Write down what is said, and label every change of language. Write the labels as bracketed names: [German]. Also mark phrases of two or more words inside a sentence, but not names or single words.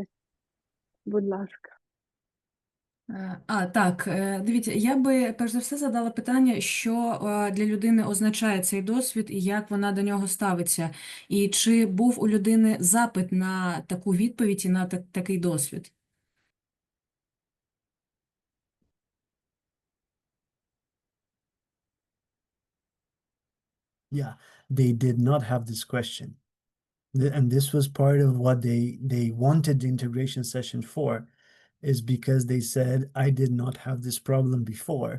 [Ukrainian] Будь ласка. Так, дивіться, я би перш за все задала питання, що для людини означає цей досвід і як вона до нього ставиться. І чи був у людини запит на таку відповідь і на такий досвід? [English] Yeah, they did not have this question. And this was part of what they wanted the integration session for, is because they said, I did not have this problem before.